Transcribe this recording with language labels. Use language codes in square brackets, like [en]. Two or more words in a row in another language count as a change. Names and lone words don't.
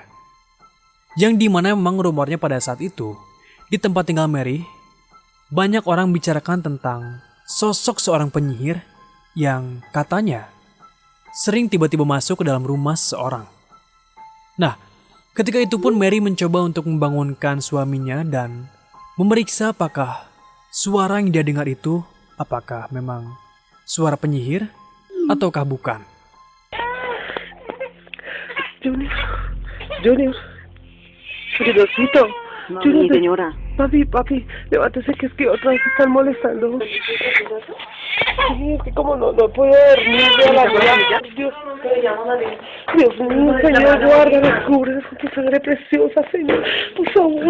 [id] Yang dimana memang rumornya pada saat itu, di tempat tinggal Mary, banyak orang bicarakan tentang sosok seorang penyihir yang katanya sering tiba-tiba masuk ke dalam rumah seseorang. Nah, ketika itu pun Mary mencoba untuk membangunkan suaminya dan memeriksa apakah suara yang dia dengar itu apakah memang suara penyihir ataukah bukan. [es] Junior, Juniorcito. No, Junior, mi señora. Papi, levántese que es que otra vez están molestando. Sí, es que como no puedo dormir, veo la vida. Dios mío, Señor, guarda, descubre tu sangre preciosa, Señor, por favor.